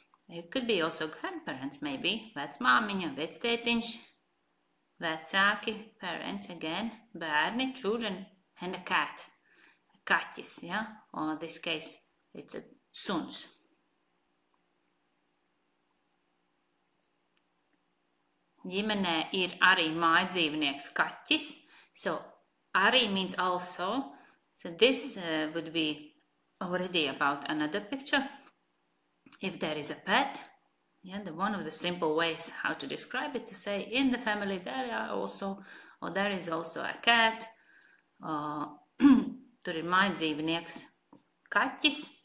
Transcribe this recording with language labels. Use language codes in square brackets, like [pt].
[en] It could be also grandparents, maybe. [lv] Vecmāmiņa, vectētiņš, vecāki, [en] parents again, [lv] bērni, [en] children, and a cat. [lv] Kaķis, [en] or in this case, it's a [lv] suns. Ģimenē ir arī mājdzīvnieks kaķis. [en] So, arī means also. So this would be already about another picture. If there is a pet, one of the simple ways how to describe it, to say in the family there are also, or there is also a cat, [lv] tur ir mājdzīvnieks kaķis.